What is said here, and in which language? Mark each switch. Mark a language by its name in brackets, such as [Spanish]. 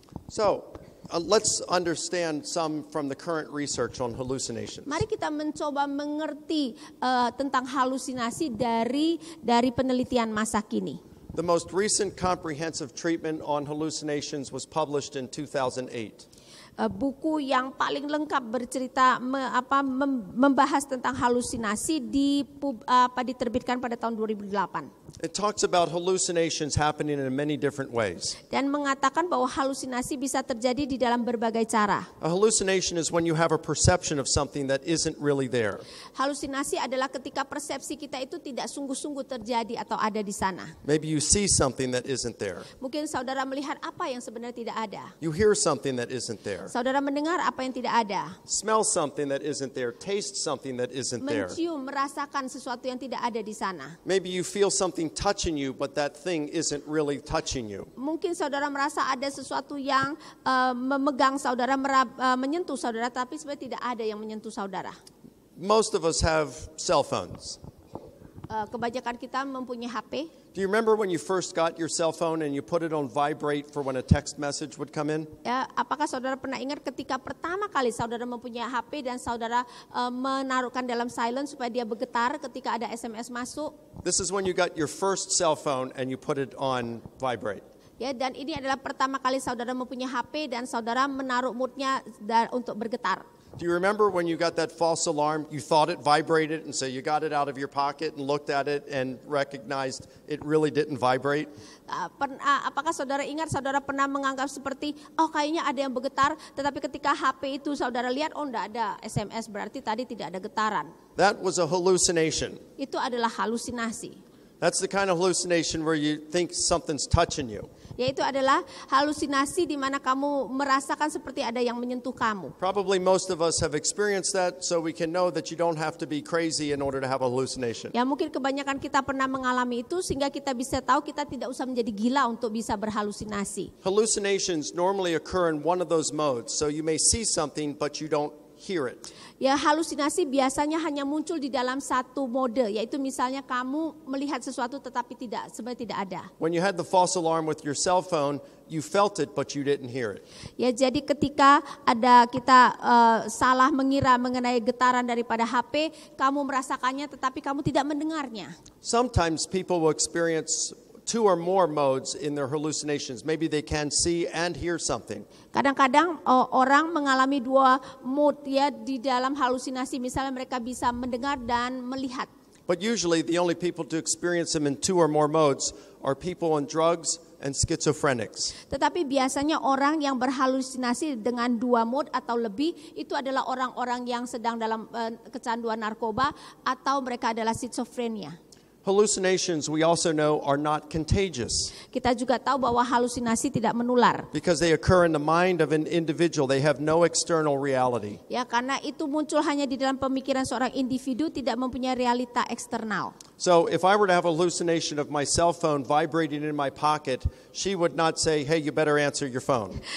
[English] So, let's understand some from the current research on hallucinations. [Indonesian] Mari kita mencoba mengerti tentang halusinasi dari penelitian masa kini. [English] The most recent comprehensive treatment on hallucinations was published in 2008. [Indonesian] Buku yang paling lengkap bercerita membahas tentang halusinasi diterbitkan pada tahun 2008. [English] It talks about hallucinations happening in many different ways. [Indonesian] Dan mengatakan bahwa halusinasi bisa terjadi di dalam berbagai cara. [English] A hallucination is when you have a perception of something that isn't really there. [Indonesian] Halusinasi adalah ketika persepsi kita itu tidak sungguh-sungguh terjadi atau ada di sana. [English] Maybe you see something that isn't there. [Indonesian] Mungkin saudara melihat apa yang sebenarnya tidak ada. [English] You hear something that isn't there. [Indonesian] Saudara mendengar apa yang tidak ada. [English] Smell something that isn't there. Taste something that isn't there. [Indonesian] Mencium, merasakan sesuatu yang tidak ada di sana. [English] Maybe you feel something touching you, but that thing isn't really touching you. [Indonesian] Mungkin saudara merasa ada sesuatu yang memegang saudara, menyentuh saudara, tapi sebenarnya tidak ada yang menyentuh saudara. [English] Most of us have cell phones. [Indonesian] Kebanyakan kita mempunyai HP. [English] Do you remember when you first got your cell phone and you put it on vibrate for when a text message would come in? [Indonesian] Ya, apakah saudara pernah ingat ketika pertama kali saudara mempunyai HP dan saudara menaruhkan dalam silent supaya dia bergetar ketika ada SMS masuk? [English] This is when you got your first cell phone and you put it on vibrate. [Indonesian] Ya, dan ini adalah pertama kali saudara mempunyai HP dan saudara menaruh moodnya untuk bergetar. [English] Do you remember when you got that false alarm? You thought it vibrated, and so you got it out of your pocket and looked at it and recognized it really didn't vibrate? [Indonesian] Apakah saudara ingat saudara pernah menganggap seperti, kayaknya ada yang bergetar, tetapi ketika HP itu saudara lihat, enggak ada SMS, berarti tadi tidak ada getaran. [English] That was a hallucination. [Indonesian] Itu adalah halusinasi. [English] That's the kind of hallucination where you think something's touching you. [Indonesian] Yaitu adalah halusinasi di mana kamu merasakan seperti ada yang menyentuh kamu. [English] Probably most of us have experienced that, so we can know that you don't have to be crazy in order to have a hallucination. [Indonesian] Ya, mungkin kebanyakan kita pernah mengalami itu sehingga kita bisa tahu kita tidak usah menjadi gila untuk bisa berhalusinasi. [English] Hallucinations normally occur in one of those modes, so you may see something but you don't hear it. [Indonesian] Ya, halusinasi biasanya hanya muncul di dalam satu mode, yaitu misalnya kamu melihat sesuatu tetapi sebenarnya tidak ada. [English] When you had the false alarm with your cell phone, you felt it but you didn't hear it. [Indonesian] Ya, jadi ketika kita salah mengira mengenai getaran daripada HP, kamu merasakannya tetapi kamu tidak mendengarnya. [English] Sometimes people will experience two or more modes in their hallucinations. Maybe they can see and hear something. [Indonesian] Kadang-kadang orang mengalami dua mode ya di dalam halusinasi. Misalnya mereka bisa mendengar dan melihat. [English] But usually the only people to experience them in two or more modes are people on drugs and schizophrenics. [Indonesian] Tetapi biasanya orang yang berhalusinasi dengan dua mode atau lebih itu adalah orang-orang yang sedang dalam kecanduan narkoba atau mereka adalah schizophrenia. [English] Hallucinations, we also know, are not contagious. [Indonesian] Kita juga tahu bahwa halusinasi tidak menular. [English] Because they occur in the mind of an individual. They have no external reality. [Indonesian] Ya, karena itu muncul hanya di dalam pemikiran seorang individu, tidak mempunyai realita eksternal. [English] So if I were to have a hallucination of my cell phone vibrating in my pocket, she would not say, hey, you better answer your phone.